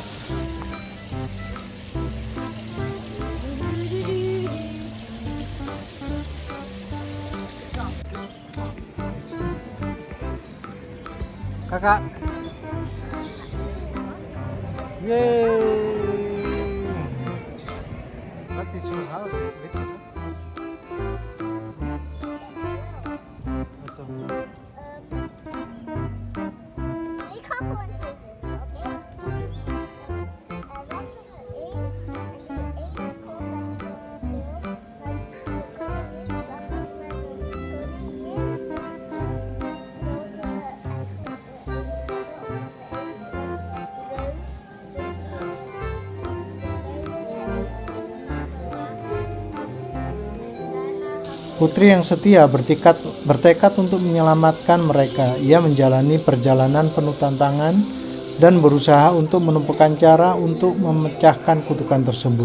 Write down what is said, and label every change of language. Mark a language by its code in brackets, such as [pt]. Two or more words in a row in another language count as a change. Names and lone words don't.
[id] Kakak. Yeay. [en] What is your house? [nl] Ik ga gewoon zitten, oké? Was er een eend en die eend kwam bij een kasteel, maar de koningin zag het, maar de koningin wilde eigenlijk de eend hebben, [id] Putri yang setia bertekad untuk menyelamatkan mereka. Ia menjalani perjalanan penuh tantangan dan berusaha untuk menemukan cara untuk memecahkan kutukan tersebut.